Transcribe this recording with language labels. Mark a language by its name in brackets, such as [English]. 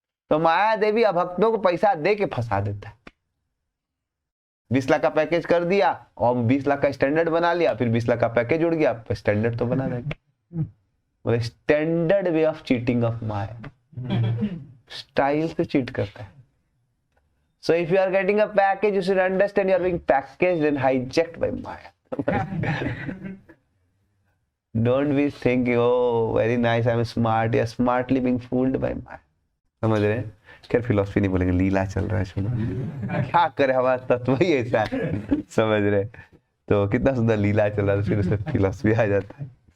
[Hindi] तो माया देवी अभक्तों को पैसा दे के फंसा देता है। 20 लाख का पैकेज कर दिया और 20 लाख का स्टैंडर्ड बना लिया, फिर 20 लाख का पैकेज उड़ गया, स्टैंडर्ड तो बना देंगे। [English] standard way of cheating of Maya, [Hindi] style से चीट करता है। [English] So if you are getting a package, you should understand you are being packaged and hijacked by Maya. Don't be thinking oh very nice I am smart या smartly being fooled by Maya. [Hindi] समझ रहे हैं? खैर philosophy नहीं बोलेंगे, लीला चल रहा है, सुनो क्या करे, हमारा तत्व ही ऐसा है। समझ रहे? तो कितना सुंदर लीला चल रहा है, फिर उसमें फिलोसफी आ जाता है।